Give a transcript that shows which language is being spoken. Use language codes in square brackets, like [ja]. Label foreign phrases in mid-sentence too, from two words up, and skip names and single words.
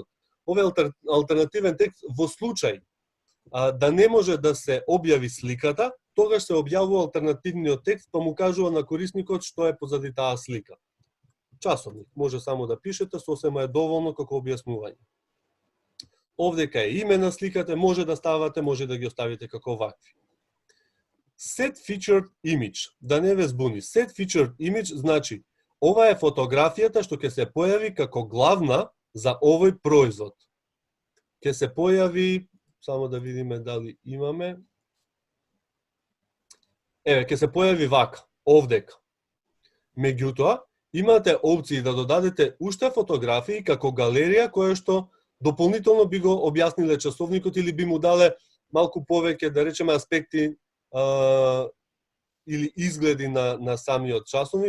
[mk] Овој алтернативен текст во случај да не може да се објави сликата, тогаш се објавува алтернативниот текст, па му кажува на корисникот што е позади таа слика. Часовник, може само да пишете, сосема е доволно како објаснување. Овдека е име на сликата, може да ставате, може да ги оставите како вакви. [en] Set featured image, [mk] да не ве збуни. [en] Set featured image [mk] значи, ова е фотографијата што ќе се појави како главна за овој производ. ќе се појави, само да видиме дали имаме. Еве, ќе се појави вака, овдека. Меѓутоа, имате опции да додадете уште фотографии како галерија која што дополнително би го објасниле часовникот или би му дале малку повеќе, да речеме, аспекти или изгледи на самиот часовник.